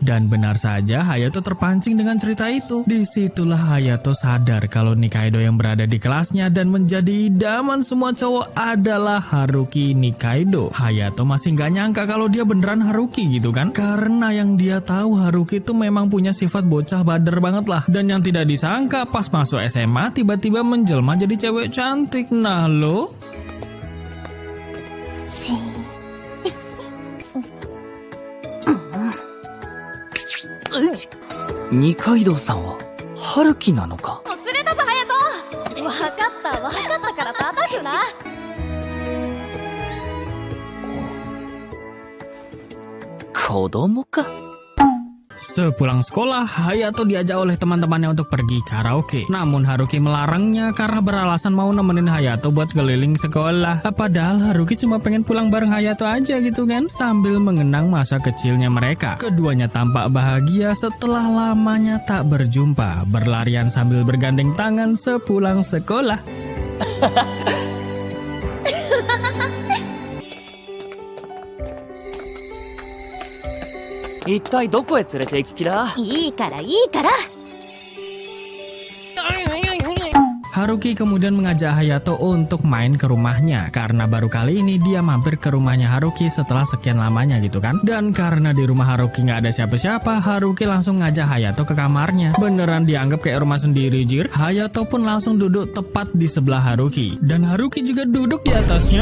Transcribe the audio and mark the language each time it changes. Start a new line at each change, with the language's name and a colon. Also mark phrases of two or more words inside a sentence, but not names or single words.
Indonesian: Dan benar saja Hayato terpancing dengan cerita itu. Disitulah Hayato sadar kalau Nikaido yang berada di kelasnya dan menjadi idaman semua cowok adalah Haruki Nikaido. Hayato masih nggak nyangka kalau dia beneran Haruki gitu kan. Karena yang dia tahu Haruki itu memang punya sifat bocah bader banget lah. Dan yang tidak disangka pas masuk SMA tiba-tiba menjelma jadi cewek cantik. Nah lo.
Japanese: 二階堂さんは春樹なのか。もつれたぞ隼人。わかったから叩くな。子供か。
Indonesian: Sepulang sekolah, Hayato diajak oleh teman-temannya untuk pergi karaoke. Namun Haruki melarangnya karena beralasan mau nemenin Hayato buat keliling sekolah. Padahal Haruki cuma pengen pulang bareng Hayato aja gitu kan, sambil mengenang masa kecilnya mereka. Keduanya tampak bahagia setelah lamanya tak berjumpa, berlarian sambil bergandeng tangan sepulang sekolah.
Japanese: 一体どこへ連れて行ききら。いいから。
Indonesian: Haruki kemudian mengajak Hayato untuk main ke rumahnya karena baru kali ini dia mampir ke rumahnya Haruki setelah sekian lamanya gitu kan. Dan karena di rumah Haruki nggak ada siapa-siapa, Haruki langsung ngajak Hayato ke kamarnya. Beneran dianggap kayak rumah sendiri jir. Hayato pun langsung duduk tepat di sebelah Haruki dan Haruki juga duduk di atasnya.